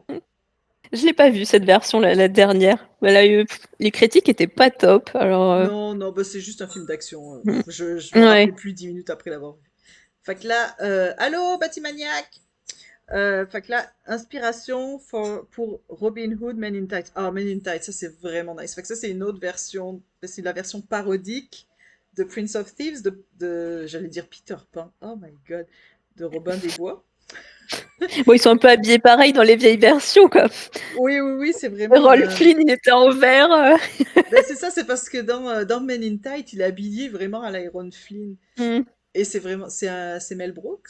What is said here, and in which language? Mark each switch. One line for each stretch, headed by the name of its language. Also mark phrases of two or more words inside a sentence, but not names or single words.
French: Je l'ai pas vue cette version, la dernière. Elle a eu... Les critiques étaient pas top, alors... Non, non, bah c'est juste un film d'action. hmm. Je m'en rappelais Ouais. plus 10 minutes après l'avoir vu. Fait que là, allô, Batimaniac! Fait que là, inspiration pour Robin Hood Men in Tights. Ah, Men in Tights, ça c'est vraiment nice. Fait que ça c'est une autre version, c'est la version parodique de Prince of Thieves j'allais dire Peter Pan.
English: Oh my god,
French: de Robin des Bois. Bon, ils sont un peu habillés pareil dans les vieilles versions, quoi. Oui, oui, oui, c'est vraiment Rolf Flynn, il était en vert. Ben, c'est ça, c'est parce que dans Men in Tights, il est habillé vraiment à l'Iron Flynn. Hmm. Et c'est vraiment, c'est Mel Brooks.